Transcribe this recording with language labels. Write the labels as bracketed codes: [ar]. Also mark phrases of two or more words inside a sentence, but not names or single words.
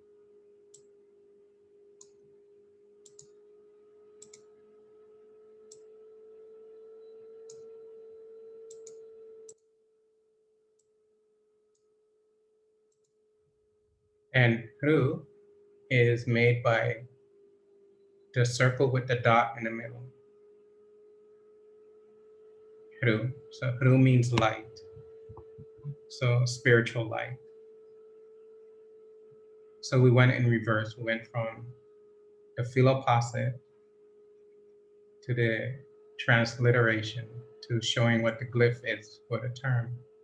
[en] And Heru is made by the circle with the dot in the middle. Heru. So Heru means light. So spiritual light. So we went in reverse. We went from the philoposse to the transliteration to showing what the glyph is for the term.